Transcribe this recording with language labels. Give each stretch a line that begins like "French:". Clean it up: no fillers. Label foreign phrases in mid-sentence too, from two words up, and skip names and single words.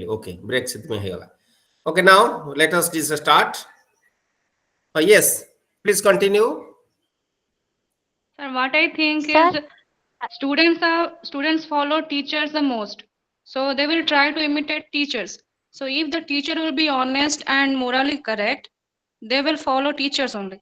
English: okay break
Odia: ସେଥିପାଇଁ ହେଇଗଲା।
English: okay now let us start. yes please continue. Sir, what I think Sir, is students follow teachers the most. So they will try to imitate teachers. So if the teacher will be honest and morally correct, they will follow teachers only.